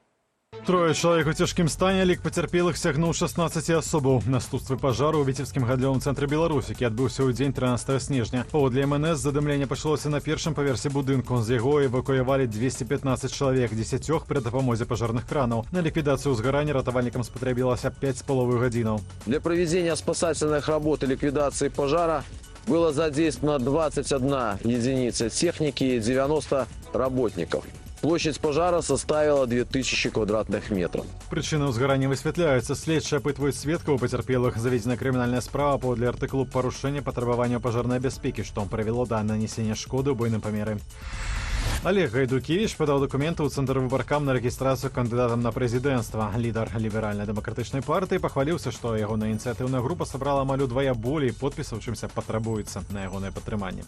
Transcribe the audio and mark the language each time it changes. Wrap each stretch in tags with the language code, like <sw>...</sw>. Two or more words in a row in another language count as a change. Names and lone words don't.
<be>3 чалавек у цяжкім стане, лік пацярпелых сягнуў 16 асобаў. Наступствы пажару ў Віцебскім гандлёвым цэнтры Беларусі, які адбыўся ў дзень 13 снежня. Паводле МНС задымленне пачалося на першым паверсе будынку. З яго эвакуявалі 215 чалавек, 10 пры дапамозе пажарных кранаў. На ліквідацыю ўзгарання ратавальнікам спатрэбілася 5,5 гадзінаў.</be> <ru>Для проведения спасательных работ и ликвидации пожара было задействовано 21 единица техники и 90 работников. Площадь пожара составила 2000 квадратных метров.</ru> <be>Причины ўзгарання высвятляюцца. Следчыя апытваюць сведкаў пацярпелых. Заведзена крымінальная справа паводле артыкулу парушэння патрабавання пажарнай бяспекі, што прывяло да нанесення шкоды ў буйным памеры. Олег Гайдукевич</be> <ru>подал документы</ru> <be>ў Цэнтр выбаркам на рэгістрацыю кандыдатам на прэзідэнцтва. Лідар ліберальна-дэмакратычнай партыі пахваліўся, што ягоная ініцыятыўная група сабрала амаль удвая болей подпісаў, чымся патрабуецца на ягонае падтрыманне.</be>